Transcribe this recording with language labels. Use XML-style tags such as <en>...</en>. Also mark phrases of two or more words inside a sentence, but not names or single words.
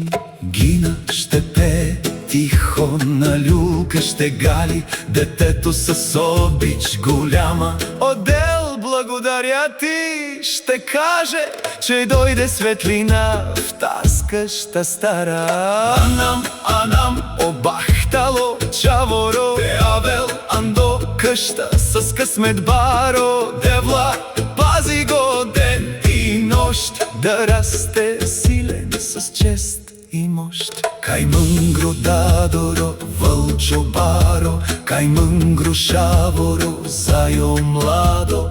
<bg>Гина ще пее тихо на люлка, ще гали детето с обич голяма. Одел, благодаря ти, ще каже, че дойде светлина в таз къща стара.</bg> <rom>Анам, обахтало чаворо, те авел андо</rom> <bg>къща с късмет</bg> <rom>баро.</rom> <bg>Девла, пази го ден и нощ, да расте силен с чест и мощ.</bg> <rom>Кай мънгро дадоро, вълчо баро, кай мънгро шаворо, Зајо младо.</rom>